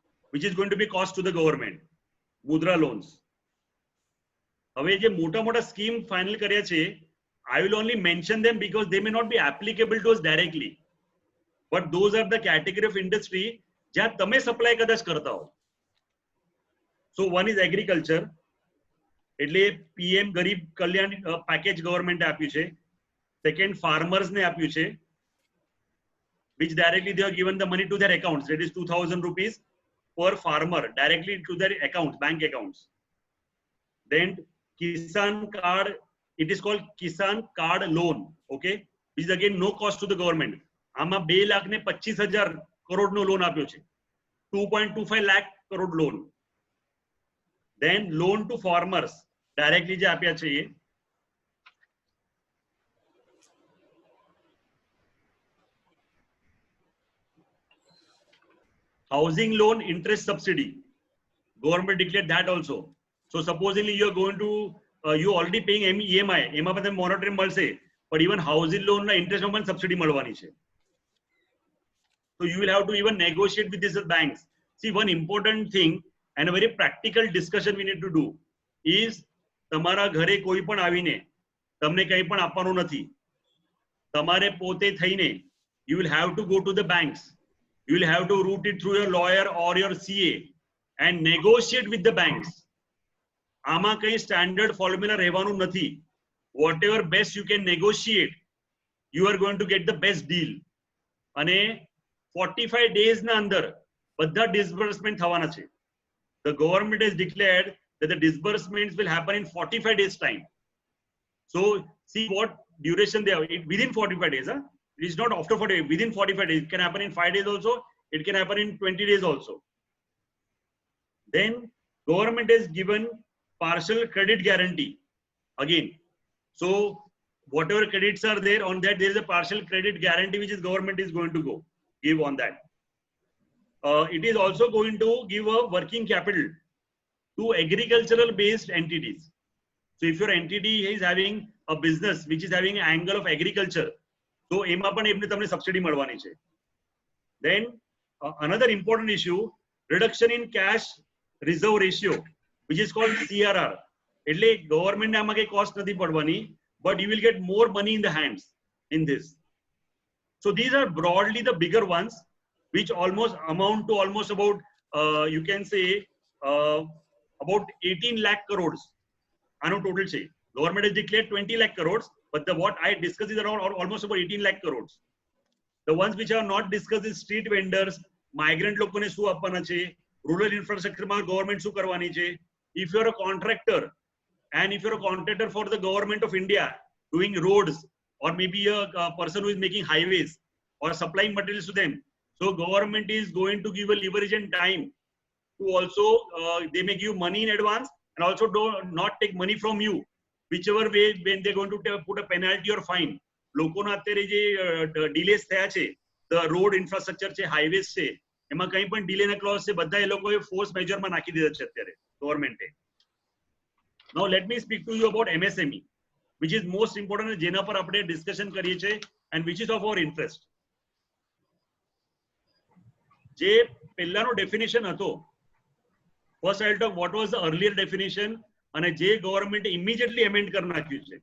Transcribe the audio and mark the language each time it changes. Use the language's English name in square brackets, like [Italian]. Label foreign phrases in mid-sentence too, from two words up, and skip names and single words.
[English] which is going to be cost to the government. Mudra loans. [Gujarati] હવે જે મોટા સ્કીમ ફાઇનલ કર્યા છે, [English] I will only mention them because they may not be applicable to us directly, but those are the category of industry [Gujarati] જ્યાં તમે સપ્લાય કદાચ કરતા હો. [English] So one is agriculture, [Gujarati] એટલે PM ગરીબ કલ્યાણ પેકેજ ગવર્મેન્ટે આપ્યું છે. સેકન્ડ farmers ને આપ્યું છે, [English] which directly they have given the money to their accounts. That is 2,000 rupees per farmer directly to their accounts, bank accounts. Then Kisan card, it is called Kisan card loan, okay, which is again no cost to the government. [Gujarati] આમાં 2,25,000 કરોડનો લોન આપ્યો છે, [English] 2.25 lakh crore loan. Then loan to farmers directly [Gujarati] જે આપ્યા છે એ [English] housing loan interest subsidy, government declared that also. So supposedly you are going to you already paying EMI, [Gujarati] એમાં પણ મોનિટરિંગ મળશે, [English] but even housing loan ના interest [Gujarati] માં પણ [English] subsidy [Gujarati] મળવાની છે. [English] So you will have to even negotiate with these banks. See, one important thing and a very practical discussion we need to do is [Gujarati] તમારા ઘરે કોઈ પણ આવીને તમને કંઈ પણ આપવાનું નથી. તમારે પોતે થઈને [English] you will have to go to the banks. You will have to route it through your lawyer or your CA and negotiate with the banks. [Gujarati] આમાં કંઈ [English] standard formula [Gujarati] રહેવાનું નથી. [English] Whatever best you can negotiate, you are going to get the best deal. [Gujarati] અને 45 days ના અંદર બધા disbursement થવાના છે. [English] The government has declared that the disbursements will happen in 45 days time. So see what duration they have. Within 45 days, huh? It is not after 40 days, within 45 days. It can happen in 5 days also. It can happen in 20 days also. Then government has given partial credit guarantee again. So whatever credits are there, on that there is a partial credit guarantee which is government is going to give on that. It is also going to give a working capital to agricultural based entities. So if your entity is having a business which is having an angle of agriculture, so [Gujarati] એમાં પણ એમને તમને સબસિડી મળવાની છે. [English] Then another important issue, reduction in cash reserve ratio, which is called CRR. [Gujarati] એટલે ગવર્મેન્ટ આમાં કઈ કોસ્ટ નથી પડવાની, [English] but you will get more money in the hands in this. So these are broadly the bigger ones, which almost amount to almost about you can say about 18 lakh crores. આનો total છે. Government has declared 20 lakh crores, but the what I discussed is around almost about 18 lakh crores. The ones which are not discussed is street vendors, migrant [Gujarati] લોકોને શું આપવાના છે, [English] rural infrastructure [Gujarati] માં government શું કરવાની છે. [English] If you are a contractor and if you are a contractor for the government of India doing roads, or maybe a person who is making highways or supplying materials to them, so government is going to give a leverage and time to also they may give money in advance and also do not take money from you, whichever way when they're going to put a penalty or fine. [Gujarati] લોકોના અત્યારે જે delays થયા છે, [English] the road infrastructure [Gujarati] છે, highways છે, એમાં કંઈ પણ delay ના clause છે, બધા એ લોકોએ [English] force measure [Gujarati] માં નાખી દીધા છે અત્યારે ગવર્મેન્ટે. [English] Now let me speak to you about MSME, which is most important, [Gujarati] જેના પર આપણે [English] discussion [Gujarati] કરીએ છીએ [English] and which is of our interest. [Gujarati] જે પહેલાનો definition હતો, [English] first I'll talk what was the earlier definition, [Gujarati] અને જે ગવર્મેન્ટ immediately amend કરી નાખ્યું છે.